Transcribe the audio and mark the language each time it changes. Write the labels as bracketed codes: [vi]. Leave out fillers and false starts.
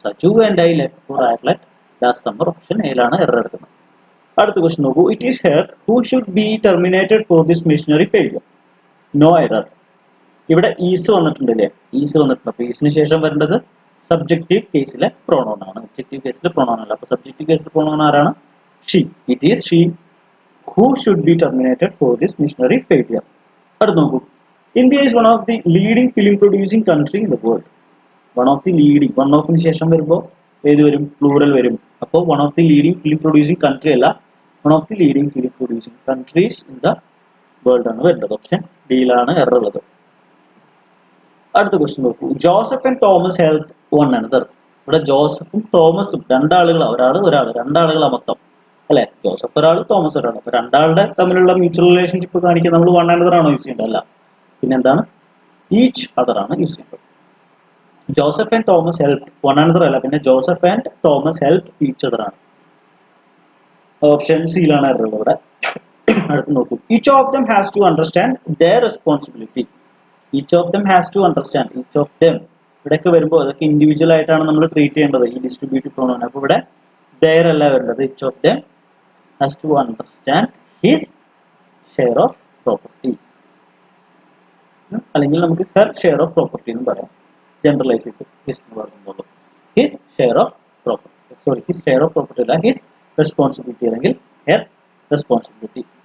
[en] Saju and I left for Ireland last summer. [ml] Option എയിലാണ് error എടുക്കുന്നത്. അടുത്ത question നോക്കൂ. [en] It is her who should be terminated for this missionary failure. No error. [ml] ഇവിടെ is വന്നിട്ടുണ്ടല്ലേ, is വന്നിട്ടുണ്ട്. അപ്പോൾ ഈസിന് ശേഷം വരേണ്ടത് subjective കേസിലെ പ്രൊണൗൺ ആണ്, ഒബ്ജക്റ്റീവ് കേസിലെ പ്രൊണൗൺ അല്ല. അപ്പോൾ സബ്ജക്റ്റീവ് കേസിലെ പ്രൊണൗൺ ആരാണ്? [en] She. It is she who should be terminated for this missionary failure. [ml] അടുത്ത നോക്കൂ. [en] India is one of the leading film producing country in the world. One of the leading, one of [ml] ന് ശേഷം വരുമ്പോൾ ഏത് വരും? Plural വരും. [en] അപ്പോൾ one of the leading film producing country അല്ല, one of the leading film producing countries in the world [ml] ആണ് വരുന്നത്. ഓപ്ഷൻ ഡിയിലാണ് എറർ ഉള്ളത്. അടുത്ത ക്വസ്റ്റ്യൻ നോക്കൂ. [en] Joseph and Thomas help one another. [ml] ഇവിടെ ജോസഫും തോമസും രണ്ടാളുകളാണ്, ഒരാൾ രണ്ടാളുകളാണ് മൊത്തം അല്ലെ. ജോസഫ് ഒരാൾ, തോമസ് ഒരാൾ. അപ്പൊ രണ്ടാളുടെ തമ്മിലുള്ള മ്യൂച്വൽ റിലേഷൻഷിപ്പ് കാണിക്കാൻ നമ്മൾ വൺ അനദർ ആണോ യൂസ് ചെയ്യേണ്ടത്? അല്ല, പിന്നെ എന്താണ്? ഈച്ച് അതർ ആണ് യൂസ് ചെയ്യേണ്ടത്. [en] Joseph and Thomas help one another [ml] അല്ല, പിന്നെ [en] Joseph and Thomas help each other ആണ്. [ml] ഓപ്ഷൻ സിയിലാണ് എറർ ഇവിടെ. അടുത്ത് നോക്കൂ. [en] Each of them has to understand their responsibility. Each of them has to understand, [ml] each of them ഇവിടെയൊക്കെ വരുമ്പോൾ അതൊക്കെ individual ആയിട്ടാണ് നമ്മൾ ട്രീറ്റ് ചെയ്യേണ്ടത് ഈ ഡിസ്ട്രിബ്യൂട്ടീവ് പ്രൊണൗൺ. അപ്പോൾ ഇവിടെ ദെയർ അല്ല വരുന്നത്. [en] Each of them has to understand his share of property. [ml] അല്ലെങ്കിൽ നമുക്ക് [en] her share of property [ml] എന്ന് പറയാം. ജനറലൈസ് ചെയ്ത് [en] his [ml] എന്ന് പറയുമ്പോൾ [en] his share of property, his share of property അല്ല, his responsibility അല്ലെങ്കിൽ her responsibility.